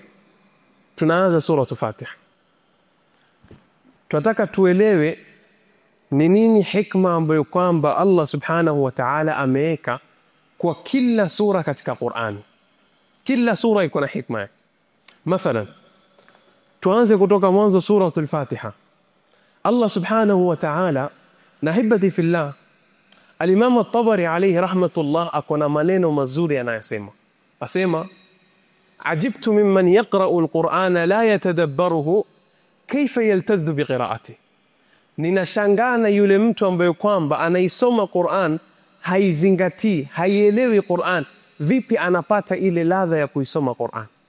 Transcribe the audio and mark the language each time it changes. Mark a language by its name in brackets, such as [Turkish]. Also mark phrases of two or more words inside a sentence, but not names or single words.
[Swahili] Tunaanza [Arabic] سورة الفاتحة. [Swahili] Tunataka tuelewe ni nini hikma ambayo kwamba Allah [Arabic] سبحانه وتعالى [Swahili] ameweka kwa kila sura katika Qur'ani. Kila sura iko na hikma yake. Mathalan, tuanze kutoka mwanzo [Arabic] سورة الفاتحة. [Swahili] Allah [Arabic] سبحانه وتعالى, [Swahili] na [Arabic] أحبتي في الله, [Swahili] al-Imam at-Tabari [Arabic] عليه رحمة الله [Swahili] akona maneno mazuri anayosema. [Arabic] Asema, عجبت ممن يقرأ القرآن لا يتدبره كيف يلتذ بقراءته. [Swahili] Ninashangana yule mtu ambaye kwamba anaisoma Qur'an haizingatii, haielewi Qur'an, vipi anapata ile ladha ya kuisoma Qur'an?